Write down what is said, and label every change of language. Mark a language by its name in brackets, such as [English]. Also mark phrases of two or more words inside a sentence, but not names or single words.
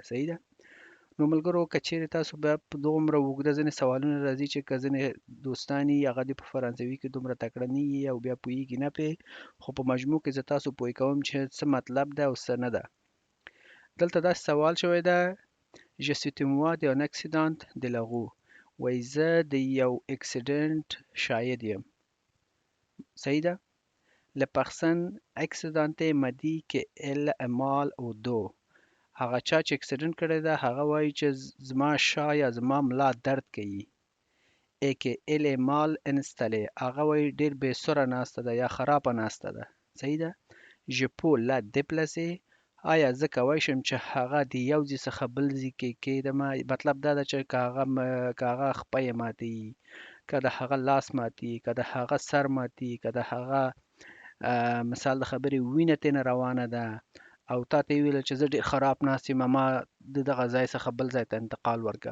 [Pashto] صحیح ده؟ نو ملګرو، که چیرې تاسو بیا په دومره اوږده ځینې سوالونه راځي چې که ځینې دوستان یي هغه دې په فرانسوي کې دومره تکړه نه یي او بیا پوهیږي نه پرې، خو په مجموع کې زه تاسو پوه کوم چې څه مطلب ده او څه نه ده. دلته داسې سوال شوی ده: [French] Je suis témoin d'un accident de la route. [Pashto] وایي زه د یو اکسیډنټ شاهد یم. صحیح ده؟ [French] La personne accidentée m'a dit qu'elle a mal au dos. [Pashto] هغه چا چې اکسیډنټ کړی ده هغه وایي چې زما شا یا زما ملا درد کوي. [French] et qu'elle est mal installée. [Pashto] هغه وایي ډېر بې سره ناسته ده یا خرابه ناسته ده. صحیح ده؟ [French] Je peux la déplacer. [Pashto] آیا زه کولی شم چې هغه د یو ځای څخه بل ځای کې کېږدمه؟ مطلب دا ده چې که هغه خپه یې ماتوي، که د هغه لاس ماتي، که د هغه سر ماتي، که د هغه مثال د خبرې وینه ترېنه روانه ده او تا ته یې وویل چې زه ډېر خراب ناست یم، ما د دغه ځای څخه بل ځای ته انتقال ورکړه.